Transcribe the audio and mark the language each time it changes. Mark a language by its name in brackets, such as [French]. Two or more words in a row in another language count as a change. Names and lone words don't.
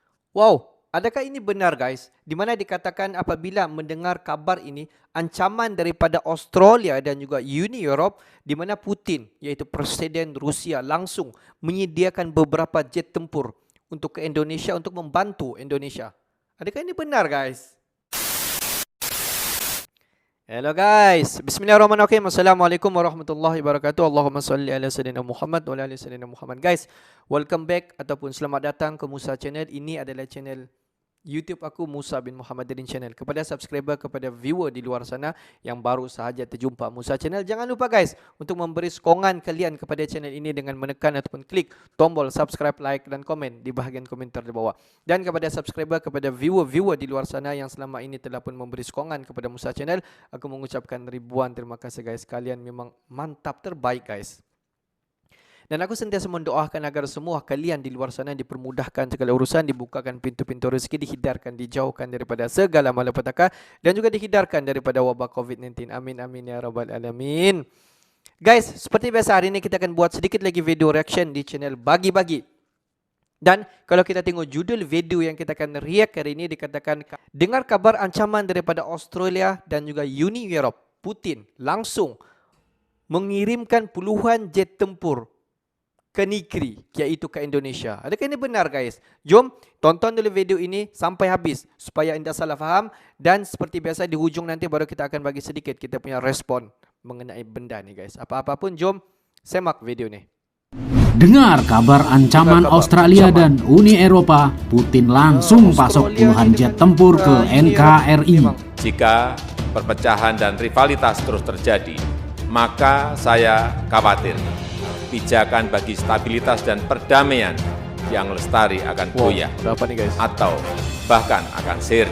[Malay] Wow, adakah ini benar guys? Di mana dikatakan apabila mendengar kabar ini, ancaman daripada Australia dan juga Uni Europe, di mana Putin, yaitu Presiden Rusia langsung menyediakan beberapa jet tempur untuk ke Indonesia untuk membantu Indonesia. Adakah ini benar guys? [English] Hello guys, [Arabic] bismillahirrahmanirrahim. السلام عليكم ورحمة الله وبركاته. اللهم صل على سيدنا محمد وعلى آل سيدنا محمد wa ala ali sayyidina Muhammad. [Malay] Guys, [English] welcome back [Malay] ataupun selamat datang ke Musa Channel. Ini adalah channel YouTube aku, Musa bin Muhammadin Channel. Kepada subscriber, kepada viewer di luar sana yang baru sahaja terjumpa Musa Channel, jangan lupa guys untuk memberi sokongan kalian kepada channel ini dengan menekan ataupun klik tombol [English] subscribe, like [Malay] dan komen di bahagian komentar di bawah. Dan kepada subscriber, kepada viewer di luar sana yang selama ini telah pun memberi sokongan kepada Musa Channel, aku mengucapkan ribuan terima kasih guys. Kalian memang mantap, terbaik guys. Dan aku sentiasa mendoakan agar semua kalian di luar sana dipermudahkan segala urusan, dibukakan pintu-pintu rezeki, dihindarkan, dijauhkan daripada segala malapetaka dan juga dihindarkan daripada wabak COVID-19. [Arabic] آمين آمين يا رب العالمين. [Malay] Guys, seperti biasa hari ini kita akan buat sedikit lagi [English] video reaction [Malay] di channel Bagi-Bagi. Dan kalau kita tengok judul video yang kita akan react hari ini, dikatakan dengar kabar ancaman daripada Australia dan juga Uni Europe, Putin langsung mengirimkan puluhan jet tempur ke negeri, iaitu ke Indonesia. Adakah ini benar guys? Jom tonton dulu video ini sampai habis supaya anda salah faham. Dan seperti biasa di hujung nanti baru kita akan bagi sedikit kita punya respon mengenai benda ni guys. Apa-apa pun jom semak video ni. [Indonesian] Dengar kabar ancaman Australia dan Uni Eropa, Putin langsung pasok puluhan jet tempur ke NKRI. Jika perpecahan dan rivalitas terus terjadi, maka saya khawatir pijakan bagi stabilitas dan perdamaian yang lestari akan goyah atau bahkan akan sirna.